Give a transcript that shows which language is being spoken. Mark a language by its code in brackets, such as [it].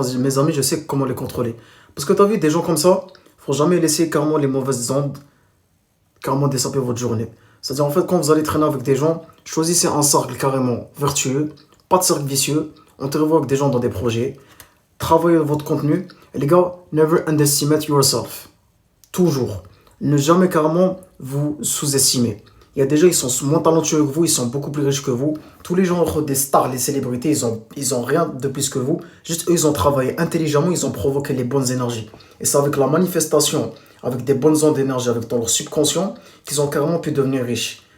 [fr] Mes amis, je sais comment les contrôler. Parce que t'as vu, des gens comme ça, faut jamais laisser carrément les mauvaises ondes carrément dessaper votre journée. C'est-à-dire, en fait, quand vous allez traîner avec des gens, choisissez un cercle carrément vertueux, pas de cercle vicieux, entrez-vous avec des gens dans des projets, travaillez votre contenu. Et les gars, [en] never underestimate yourself. [fr] Toujours. Ne jamais carrément vous sous-estimer. Il y a des gens, ils sont moins talentueux que vous, ils sont beaucoup plus riches que vous. Tous les gens, des stars, les célébrités, ils ont rien de plus que vous. Juste eux, ils ont travaillé intelligemment, ils ont provoqué les bonnes énergies. Et c'est avec la manifestation, avec des bonnes ondes d'énergie, avec dans leur subconscient, qu'ils ont carrément pu devenir riches.